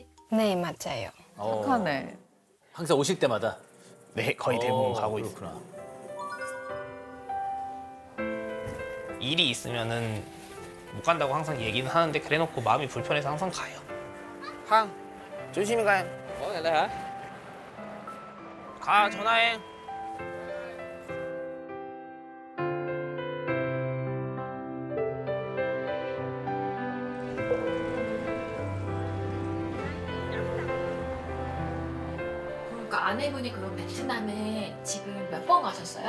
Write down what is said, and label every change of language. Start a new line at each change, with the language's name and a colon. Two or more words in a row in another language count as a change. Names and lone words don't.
Korean: 네, 맞아요. 착하네. 항상 오실 때마다. 네, 거의 대부분 가고 있어요. 그렇구나. 일이 있으면은 못 간다고 항상 얘기는 하는데 그래놓고 마음이 불편해서 항상 가요. 항, 조심히 가요.
Vietnamese: Có ngày hả?
Korean: 가, 전화해. 그러니까 아내분이 그럼 베트남에 지금 몇 번 가셨어요?